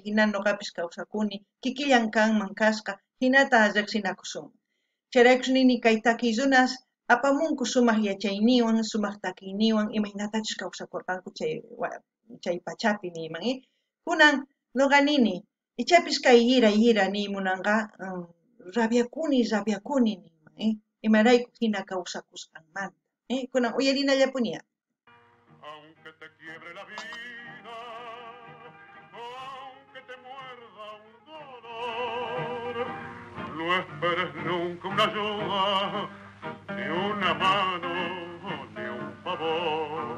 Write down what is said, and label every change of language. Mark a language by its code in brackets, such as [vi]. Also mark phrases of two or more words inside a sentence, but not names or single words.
[qu] hina nuqapis kawsakuni kikillan kanman kasqa hinata riqsinakusunman chayraykus nini kay takiyrunas apamunku sumaq yachayniwan sumaq takiyniwan imaynatachus kawsakurqanku chay pachapi niman kunan nuqa nini ichapis kay yira nimunanqa rabiakuni niman imarayku hina kawsakusqanmanta kunan uyarinallapuniya. [es] Aunque te quiebre la vida, aunque te muerda un dolor, no esperes nunca una ayuda, ni una mano, ni un favor.